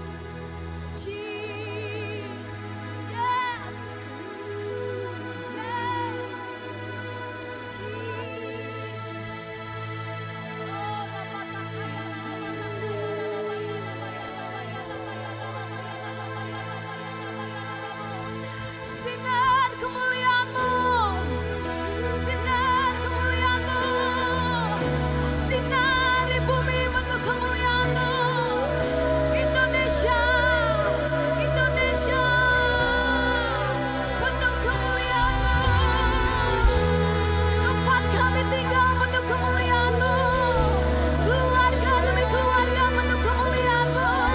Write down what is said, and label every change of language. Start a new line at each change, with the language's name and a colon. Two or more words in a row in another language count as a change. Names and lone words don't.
Indonesian: Jesus,
English: yes, yes,
Indonesian: sinar kemuliaan-Mu, sinar kemuliaan-Mu, sinari bumi penuh kemuliaan-Mu. Indonesia, Indonesia, penuh kemuliaan-Mu. Tempat kami tinggal penuh kemuliaan-Mu. Keluarga demi keluarga penuh kemuliaan-Mu.